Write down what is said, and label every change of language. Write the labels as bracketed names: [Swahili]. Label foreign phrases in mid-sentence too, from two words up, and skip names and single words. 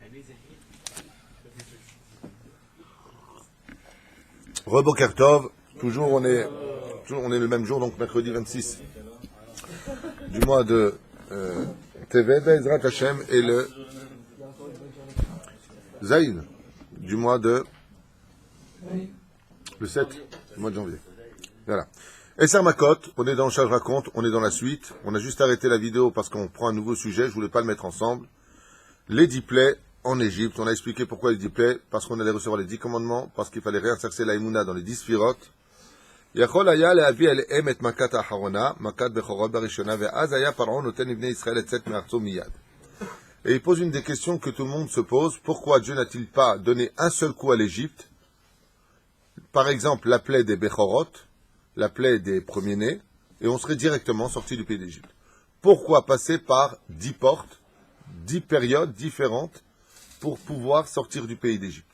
[Hebrew] בוקר טוב, [French] toujours on est le même jour, donc mercredi 26 du mois de Tevet, [Hebrew] עזרת השם, [French] et le Zaïd du mois de le 7 du mois de janvier. Voilà. [Hebrew] עשר מכות, [French] on est dans le Shaj Raconte, on est dans la suite. On a juste arrêté la vidéo parce qu'on prend un nouveau sujet, je voulais pas le mettre ensemble. Les 10 plaies en Égypte, on a expliqué pourquoi les 10 plaies, parce qu'on allait recevoir les 10 commandements, parce qu'il fallait réinsérer la Emouna dans les 10 sphirotes. [Hebrew] יכול היה להביא עליהם את מכת האחרונה, מכת בכורות בראשונה, ואז היה פרעה נותן בני ישראל לצאת מארצו מיד. [French] Et il pose une des questions que tout le monde se pose, pourquoi Dieu n'a-t-il pas donné un seul coup à l'Égypte? Par exemple, la plaie des Bechorot, la plaie des premiers-nés, et on serait directement sorti du pays d'Égypte. Pourquoi passer par 10 portes, 10 périodes différentes, pour pouvoir sortir du pays d'Égypte?